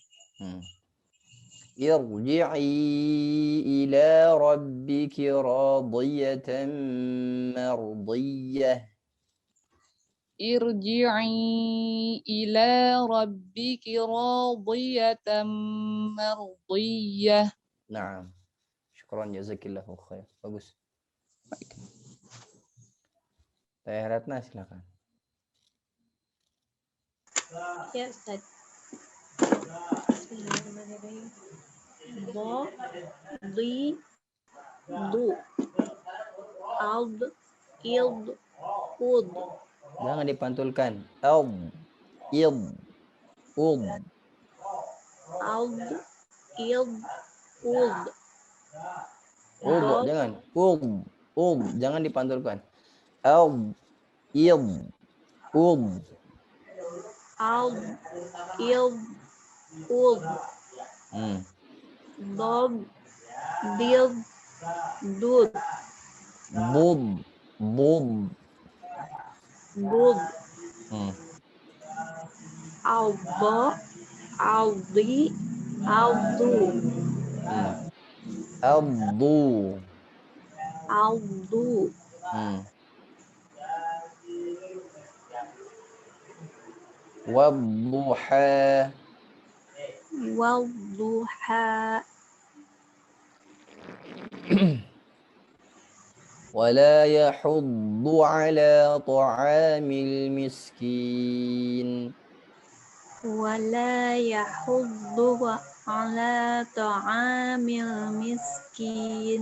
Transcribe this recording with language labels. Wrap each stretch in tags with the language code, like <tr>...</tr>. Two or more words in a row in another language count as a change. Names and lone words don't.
<ar>ارجعي إلى ربك راضية مرضية. ارجعي إلى ربك راضية مرضية. Naam. شكرا جزاك الله خير.</ar> <id>Bagus. Teh Ratna silakan. Ya, Ustaz. Bismillahirrahmanirrahim. Do, di, du, ald, ild, ud, Jangan dipantulkan. Id, ud. ald, ild, ud, Ud, do, jangan. Jangan dipantulkan. Id, ud. ald, ild, ud, Hmm. dob, dild, dud, Bud, bud, Hmm. aldo, aldi, aldu, Abdu. aldu,</id> <ar>Hmm. Wadduha. walduha, ولا يحض على طعام المسكين. ولا يحض على طعام المسكين.</ar>